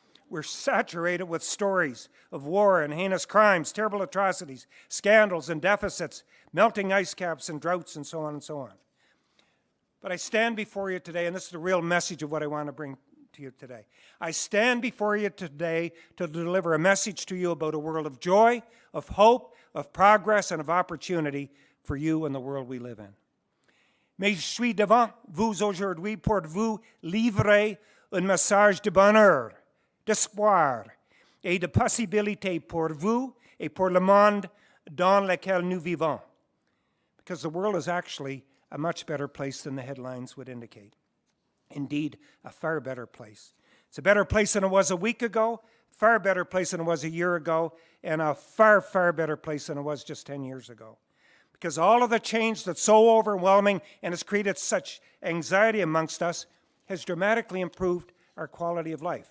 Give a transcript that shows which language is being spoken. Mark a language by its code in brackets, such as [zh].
[en] We're saturated with stories of war and heinous crimes, terrible atrocities, scandals and deficits, melting ice caps and droughts, and so on and so on. But I stand before you today, and this is the real message of what I want to bring to you today. I stand before you today to deliver a message to you about a world of joy, of hope, of progress, and of opportunity for you and the world we live in. [fr] Mais je suis devant vous aujourd'hui pour vous livrer un message de bonheur, d'espoir et de possibilité pour vous et pour le monde dans lequel nous vivons. [en] Because the world is actually a much better place than the headlines would indicate. Indeed, a far better place. It's a better place than it was a week ago, far better place than it was a year ago, and a far, far better place than it was just 10 years ago. Because all of the change that's so overwhelming and has created such anxiety amongst us has dramatically improved our quality of life.